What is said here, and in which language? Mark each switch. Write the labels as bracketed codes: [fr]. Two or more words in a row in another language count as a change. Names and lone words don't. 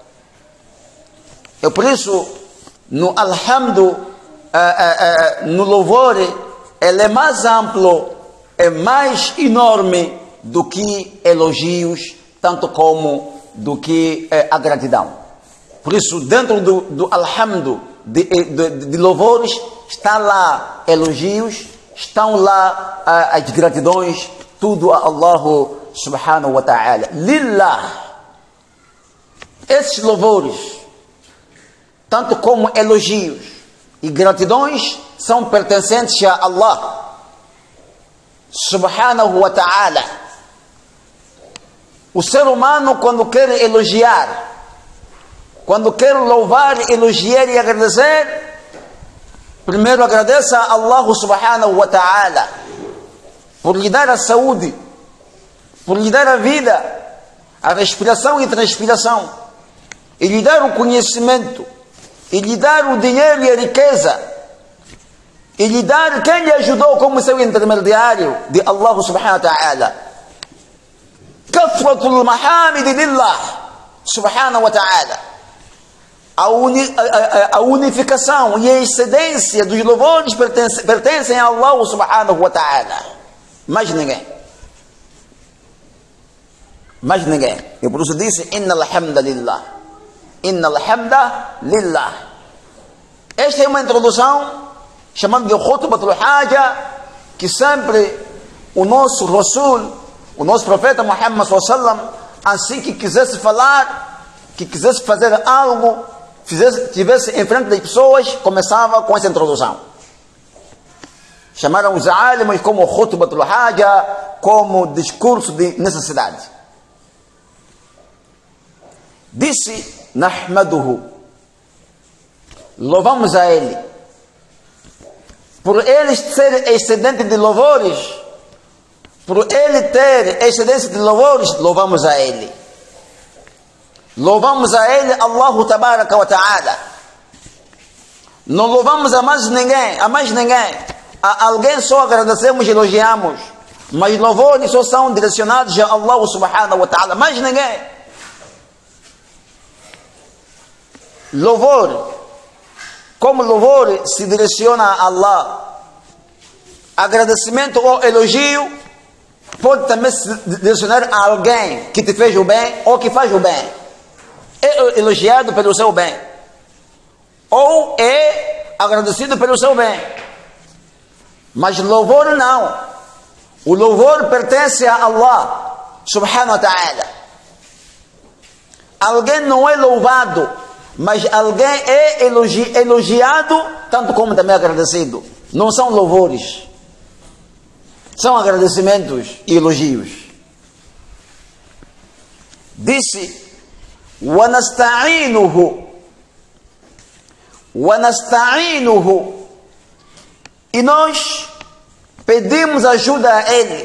[pt] É por isso, no alhamdu, no louvor, ele é mais amplo, é mais enorme do que elogios, tanto como do que a gratidão. Por isso, dentro do alhamdu, de louvores, está lá elogios, estão lá as gratidões, tudo a Allah [ar] سبحانه وتعالى. [pt] Lillah. Esses louvores, tanto como elogios e gratidões, são pertencentes a Allah [ar] سبحانه وتعالى. [pt] O ser humano, quando quer elogiar, quando quer louvar, elogiar e agradecer, primeiro agradeça a Allah [ar] سبحانه وتعالى [pt] por lhe dar a saúde, por lhe dar a vida, a respiração e transpiração, e lhe dar o conhecimento, e lhe dar o dinheiro e a riqueza, e lhe dar quem lhe ajudou como seu intermediário de Allah [ar] سبحانه وتعالى. كثرة المحامد لله سبحانه وتعالى. [pt] A unificação e a excedência dos louvores pertencem a Allah [ar] سبحانه وتعالى. [pt] Mais ninguém. Mais ninguém. E por isso disse: [ar] إن الحمد لله. إن الحمد لله. [pt] Esta é uma introdução chamada de [ar] خطبة الحاجة, [pt] que sempre o nosso Rasul, o nosso profeta Muhammad [ar] صلى الله عليه وسلم, [pt] assim que quisesse falar, que quisesse fazer algo, tivesse em frente das pessoas, começava com essa introdução. Chamaram os alimos como [ar] خطبة الحاجة, [pt] como discurso de necessidade. Disse: Nahmaduhu, louvamos a Ele. Por Ele ser excedente de louvores, por Ele ter excedência de louvores, louvamos a Ele. Louvamos a Ele, [ar] الله تبارك وتعالى. [pt] Não louvamos a mais ninguém, a alguém só agradecemos e elogiamos, mas louvores só são direcionados a Allah [ar] سبحانه وتعالى, [pt] mais ninguém. Louvor, como louvor se direciona a Allah, agradecimento ou elogio pode também se direcionar a alguém que te fez o bem ou que faz o bem. É elogiado pelo seu bem, ou é agradecido pelo seu bem. Mas louvor não. O louvor pertence a Allah [ar] سبحانه وتعالى. [pt] alguém não é louvado, mas alguém é elogiado, tanto como também agradecido. Não são louvores, são agradecimentos e elogios. Disse: وَنَسْتَعِينُهُ e nós pedimos ajuda a Ele.